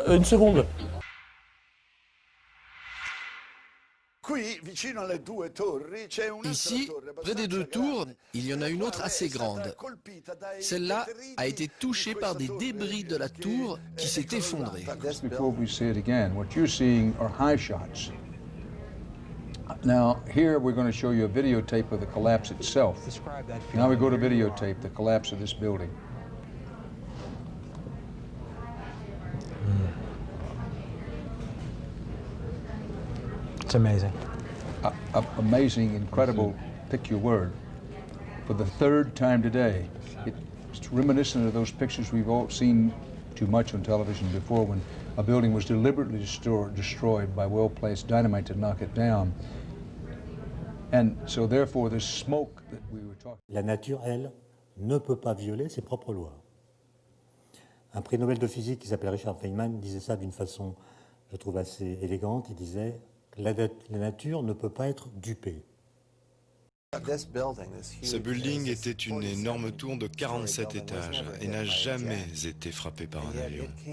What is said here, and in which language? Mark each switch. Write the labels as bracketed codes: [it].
[fr] Une seconde. Ici, près des 2 tours, il y en a une autre assez grande. Celle-là a été touchée par des débris de la tour qui s'est effondrée. [en] Before we say it again, what you're seeing are high shots. Now, here we're going to show you a videotape of the collapse itself. Now we go to videotape, the collapse of this building. It's amazing. Amazing, incredible, pick your word. For the 3rd time today, it's reminiscent of those pictures we've all seen too much on television before when a building was deliberately destroyed by well-placed dynamite to knock it down. And so therefore the smoke that we were talking... [fr] La nature, elle, ne peut pas violer ses propres lois. Un prix Nobel de physique qui s'appelle Richard Feynman disait ça d'une façon, je trouve, assez élégante. Il disait « La nature ne peut pas être dupée ». Ce building était une énorme tour de 47 étages et n'a jamais été frappée par un avion.